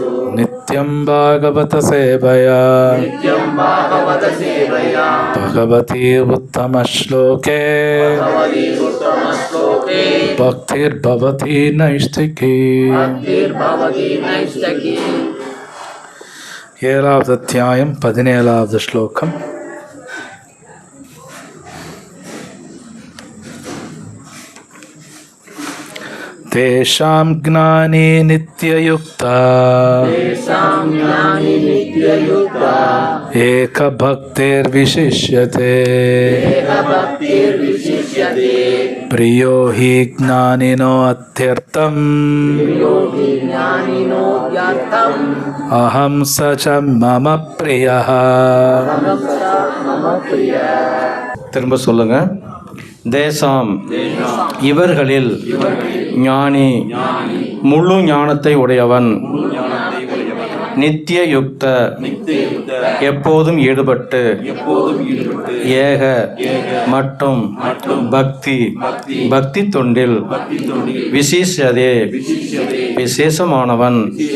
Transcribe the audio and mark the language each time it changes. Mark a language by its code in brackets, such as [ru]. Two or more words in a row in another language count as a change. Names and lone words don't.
[sa] नित्यं भागवत सेवया नित्यं भागवत सेवया भगवती उत्तमश्लोके भगवती उत्तमश्लोके भक्तिर्भवति नैष्ठिकी। भक्तिर्भवति नैष्ठिकी। [ta] 7வது அத்தியாயம் 17வது ஸ்லோகம். [sa] तेषां ज्ञानी नित्ययुक्ता एकभक्तिर्विशिष्यते प्रियो हि ज्ञानिनो अत्यर्थम् अहं स च मम प्रियः. [ta] திரும்ப சொல்லுங்க. தேசாம் இவர்களில் ஞானி முழு ஞானத்தை உடையவன், நித்திய யுக்த எப்போதும் ஈடுபட்டு, ஏக மற்றும் பக்தி தொண்டில், விசேஷதே விசேஷமானவன்,